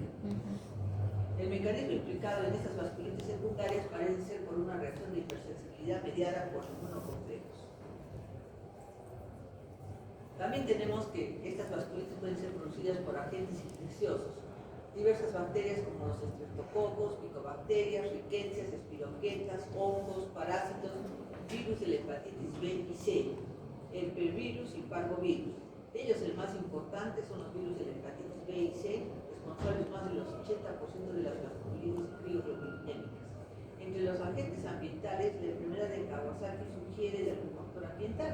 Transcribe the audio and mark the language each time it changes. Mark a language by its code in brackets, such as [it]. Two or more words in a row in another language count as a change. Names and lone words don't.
[es] El mecanismo implicado en estas vasculitis secundarias parece ser por una reacción de hipersensibilidad mediada por inmunocomplejos. También tenemos que estas vasculitis pueden ser producidas por agentes infecciosos, diversas bacterias como los estreptococos, micobacterias, rickettsias, espiroquetas, hongos, parásitos, virus de la hepatitis B y C, el pervirus y parvovirus. De ellos el más importante son los virus de la hepatitis B y C, responsables más del 80% de las vasculitis crioglobulinémicas. Entre los agentes ambientales, la enfermedad de Kawasaki sugiere de algún factor ambiental.